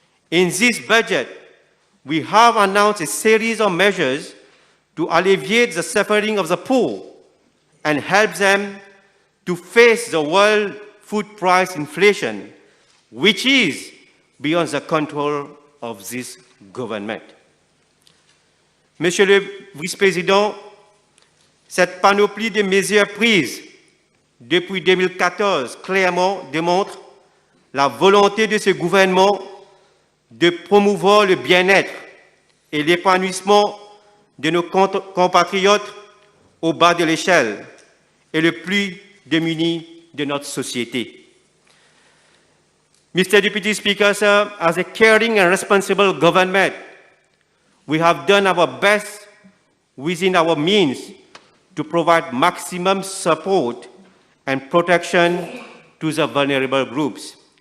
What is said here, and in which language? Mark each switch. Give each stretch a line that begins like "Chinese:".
English: In this budget, we have announced a series of measures to alleviate the suffering of the poor and help them to face the world food price inflation, which is beyond the control of this government.
French: Monsieur le Vice-président, cette panoplie de mesures prises depuis 2014 clairement démontre la volonté de ce gouvernement de promouvoir le bien-être et l'épanouissement de nos compatriotes au bas de l'échelle et le plus démunis de notre société.
English: Mr. Deputy Speaker, sir, as a caring and responsible government, we have done our best within our means to provide maximum support and protection to the vulnerable groups.